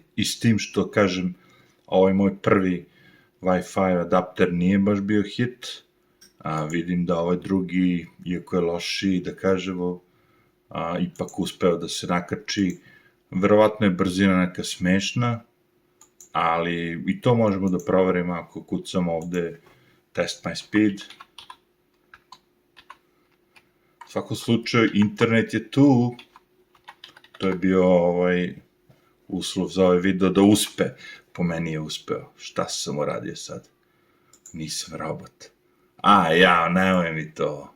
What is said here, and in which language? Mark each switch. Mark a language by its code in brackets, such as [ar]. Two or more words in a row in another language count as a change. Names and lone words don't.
[sr] I s tim što, kažem, ovaj moj prvi Wi-Fi adapter nije baš bio hit, a vidim da ovaj drugi, iako je lošiji, da kažemo, ipak uspeo da se nakači. Verovatno je brzina neka smešna, ali i to možemo da proverimo ako kucamo ovde [en] test my speed. [sr] U svakom slučaju, internet je tu. To je bio uslov za ovaj video da uspe. Po meni je uspeo. Šta sam uradio sad? Nisam robot. Nemoj mi to.